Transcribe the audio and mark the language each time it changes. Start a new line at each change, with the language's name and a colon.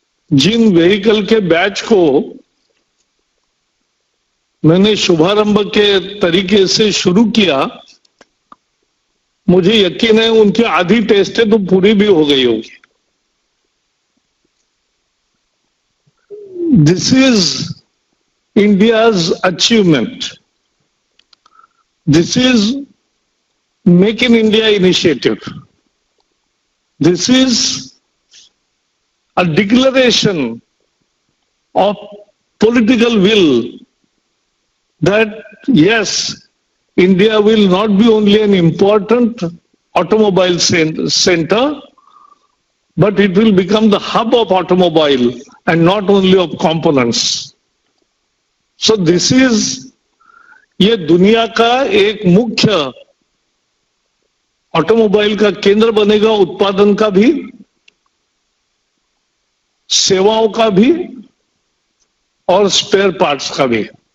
Hindi: जिन vehicle के batch को मैंने शुभारंभ के तरीके से शुरू किया, मुझे यकीन है उनकी आधी टेस्टें तो पूरी भी हो गई होगी।
English: This is India's achievement. This is make in India initiative. This is a declaration of political will that yes, India will not be only an important automobile center, but it will become the hub of automobile and not only of components. So this is,
Hindi: ये दुनिया का एक मुख्य automobile का केंद्र बनेगा, उत्पादन का भी, सेवाओं का भी और स्पेयर पार्ट्स का भी।